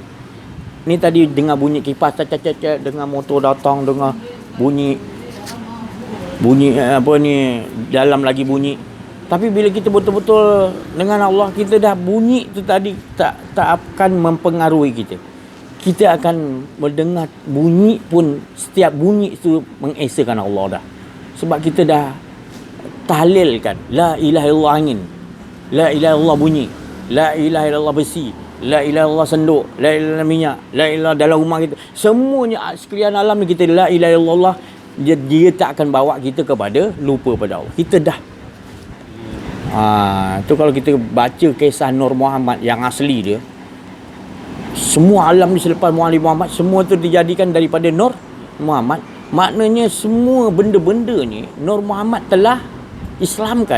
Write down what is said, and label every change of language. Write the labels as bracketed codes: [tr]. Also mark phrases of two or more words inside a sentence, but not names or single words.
[ms] Ni tadi dengar bunyi kipas, dengar motor datang, dengar bunyi apa ni, dalam lagi bunyi. Tapi bila kita betul-betul dengan Allah, kita dah bunyi tu tadi tak akan mempengaruhi kita. Kita akan mendengar bunyi pun, setiap bunyi tu mengesakan Allah dah. Sebab kita dah tahlilkan [ar] لا إله إلا الله [ms] angin, [ar] لا إله إلا الله [ms] bunyi, [ar] لا إله إلا الله [ms] besi, [ar] لا إله إلا الله [ms] senduk, [ar] لا إله [ms] minyak, [ar] لا إله [ms] dalam rumah kita. Semuanya sekalian alam ni kita [ar] لا إله إلا الله, [ms] dia tak akan bawa kita kepada lupa pada Allah. Kita dah tu kalau kita baca kisah Nur Muhammad yang asli dia, Semua alam ni selepas Nabi Muhammad, semua tu dijadikan daripada Nur Muhammad. Maknanya semua benda-benda ni Nur Muhammad telah Islamkan.